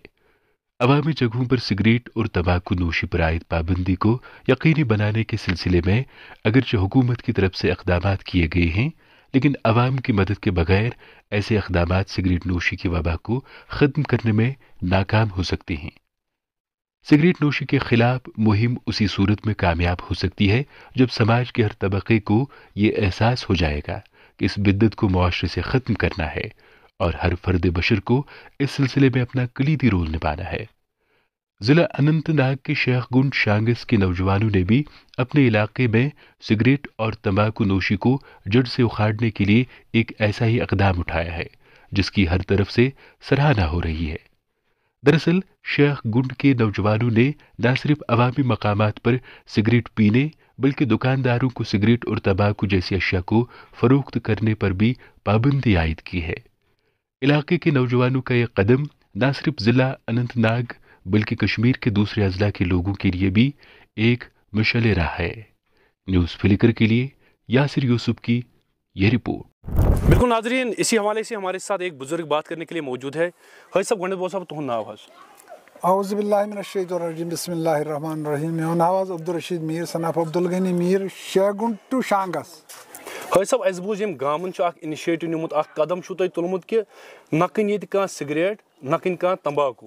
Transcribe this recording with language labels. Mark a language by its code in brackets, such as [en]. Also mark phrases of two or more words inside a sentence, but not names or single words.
[ur] عوامی جگہوں پر سگریٹ اور تمباکو نوشی پر عائد پابندی کو یقینی بنانے کے سلسلے میں اگرچہ حکومت کی طرف سے اقدامات کیے گئے ہیں، لیکن عوام کی مدد کے بغیر ایسے اقدامات سگریٹ نوشی کی وبا کو ختم کرنے میں ناکام ہو سکتے ہیں۔ سگریٹ نوشی کے خلاف مہم اسی صورت میں کامیاب ہو سکتی ہے جب سماج کے ہر طبقے کو یہ احساس ہو جائے گا کہ اس بدعت کو معاشرے سے ختم کرنا ہے اور ہر فرد بشر کو اس سلسلے میں اپنا کلیدی رول نبھانا ہے۔ ضلع اننت ناگ کے شیخ گنڈ شانگس کے نوجوانوں نے بھی اپنے علاقے میں سگریٹ اور تمباکو نوشی کو جڑ سے اکھاڑنے کے لیے ایک ایسا ہی اقدام اٹھایا ہے جس کی ہر طرف سے سراہنا ہو رہی ہے۔ دراصل شیخ گنڈ کے نوجوانوں نے نہ صرف عوامی مقامات پر سگریٹ پینے بلکہ دکانداروں کو سگریٹ اور تمباکو جیسی اشیاء کو فروخت کرنے پر بھی پابندی عائد کی ہے۔ علاقے کے نوجوانوں کا یہ قدم نہ صرف ضلع اننت ناگ بلکہ کشمیر کے دوسرے اضلاع کے لوگوں کے لیے بھی ایک مشعل راہ ہے۔ نیوز فلکر کے لیے یاسر یوسف کی یہ رپورٹ۔ بالکل ناظرین، اسی حوالے سے ہمارے ساتھ ایک بزرگ بات کرنے کے لیے موجود ہے۔ حاجی صاحب، [ks] گۄڈنٮ۪تھ بول صاحب تُہُنٛد ناو حظ؟ [ar] اعوذ باللہ من الشیطان الرجیم، بسم اللہ الرحمن الرحیم۔ [ks] میون ناو حظ عبدالرشید میٖر، [en] son of [ks] عبدالغنی میٖر، شیخ گنڈ ٹو شانگس۔ حاجی صاحب، اَسہِ بوٗز ییٚمہِ گامَن چھُ اکھ اِنِشیٹِو نِمُت، اکھ قدم چھُو تۄہہِ تُلمُت کہِ نہ کٕنۍ ییٚتہِ کانٛہہ سِگریٹ، نہ کٕنۍ کانٛہہ تمباکوٗ۔